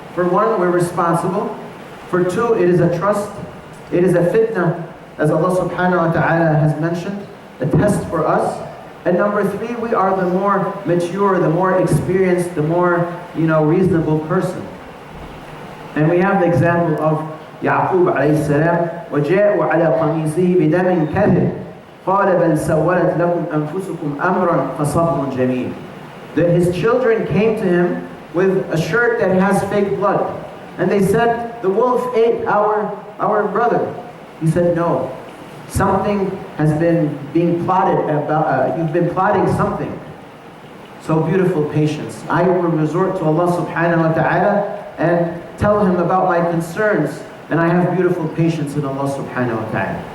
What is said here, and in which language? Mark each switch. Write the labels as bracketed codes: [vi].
[en] For one, we're responsible. For two, it is a trust. It is a fitna, as Allah subhanahu wa ta'ala has mentioned, a test for us. And number three, we are the more mature, the more experienced, the more reasonable person. And we have the example of Yaqub alayhi salam, [ar] وَجَاءُوا عَلَى قَمِيصِهِ بِدَمٍ كَذِبٍ قَالَ بَلْ سَوَّلَتْ لَكُمْ أَنفُسُكُمْ أَمْرًا فَصَبْرٌ جَمِيلٌ. [en] That his children came to him with a shirt that has fake blood. And they said, the wolf ate our brother. He said, no. Something has been being plotted about, you've been plotting something. So beautiful patience. I will resort to Allah subhanahu wa ta'ala and tell him about my concerns, and I have beautiful patience in Allah subhanahu wa ta'ala.